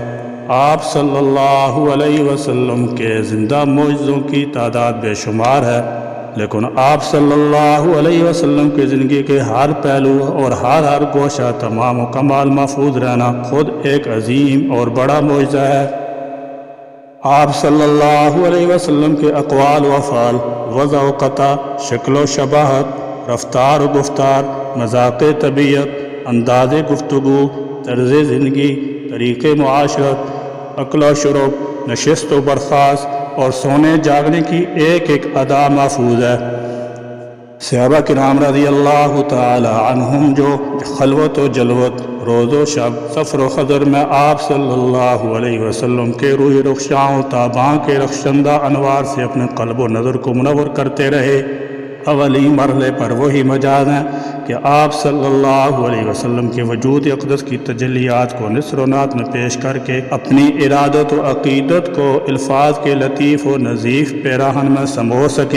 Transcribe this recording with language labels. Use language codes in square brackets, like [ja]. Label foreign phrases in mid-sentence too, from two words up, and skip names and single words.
[ur] آپ [ar] صلی اللہ علیہ وسلم [ur] کے زندہ معجزوں کی تعداد بے شمار ہے، لیکن آپ [ar] صلی اللہ علیہ وسلم [ur] کی زندگی کے ہر پہلو اور ہر گوشہ تمام و کمال محفوظ رہنا خود ایک عظیم اور بڑا معجزہ ہے۔ آپ [ar] صلی اللہ علیہ وسلم [ur] کے اقوال و افعال، وضع و قطع، شکل و شباہت، رفتار و گفتار، مذاق طبیعت، انداز گفتگو، طرز زندگی، طریق معاشرت، اکل و شرب، نشست و برخاست اور سونے جاگنے کی ایک ایک ادا محفوظ ہے۔ صحابہ کرام [ar] رضی اللہ تعالی عنہم [ur] جو خلوت و جلوت، روز و شب، سفر و خضر میں آپ [ar] صلی اللہ علیہ وسلم [ur] کے روح رخشاں و تاباں کے رخشندہ انوار سے اپنے قلب و نظر کو منور کرتے رہے، اولی مرحلے پر وہی مجاز ہیں کہ آپ [ar] صلی اللہ علیہ وسلم [ur] کے وجود اقدس کی تجلیات کو نثر و نعت میں پیش کر کے اپنی ارادت و عقیدت کو الفاظ کے لطیف و نظیف پیراہن میں سمو سکیں۔